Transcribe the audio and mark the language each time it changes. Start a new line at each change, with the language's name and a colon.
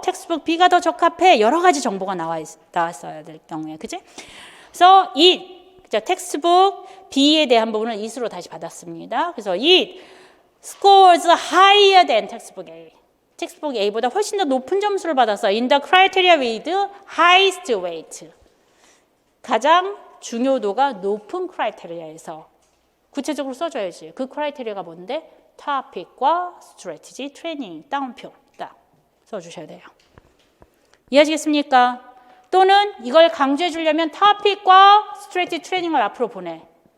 Korean: 텍스트북 B가 더 적합해. 여러 가지 정보가 나왔어야 될 경우에. 그치? 그래서 텍스트북 B에 대한 부분을 it으로 다시 받았습니다. 그래서
English: it scores higher than textbook A.
Korean: 텍스트북 A보다 훨씬 더 높은 점수를 받았어.
English: In the criteria with highest weight.
Korean: 가장 중요도가 높은 크라이테리아에서 구체적으로 써줘야지. 그 크라이테리아가 뭔데? 토픽과 스트래티지 트레이닝 따옴표 딱 써주셔야 돼요. 이해하시겠습니까? 또는 이걸 강조해 주려면 토픽과 스트래티지 트레이닝을 앞으로 보내.